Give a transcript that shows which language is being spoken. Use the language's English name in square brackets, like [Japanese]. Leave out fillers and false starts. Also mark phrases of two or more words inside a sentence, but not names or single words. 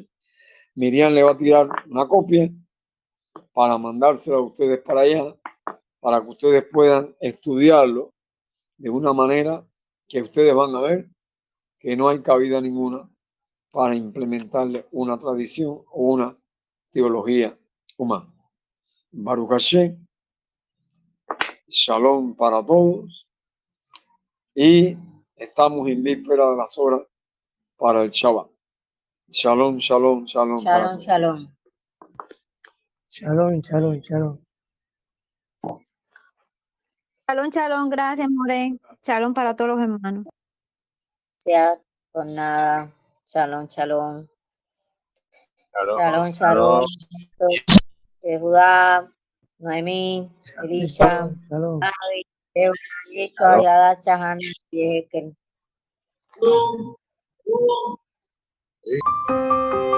[Spanish] Miriam le va a tirar una copia para mandársela a ustedes para allá, para que ustedes puedan estudiarlo de una manera que ustedes van a ver que no hay cabida ninguna para implementarle una tradición o una teología humana. [Hebrew] ברוך השם, [Spanish] shalom para todos, y estamos en víspera de las horas para el Shabbat. [Hebrew] שלום, שלום, שלום. שלום, שלום. שלום, שלום, שלום. שלום, שלום, [Spanish] gracias, More. Shalom para todos los hermanos. Sea por nada. [Hebrew] שלום, שלום. שלום, שלום. [Spanish] Judá, Noemí, Elisha, Adi, Yeshua, Yada, Chahana, Yehekel.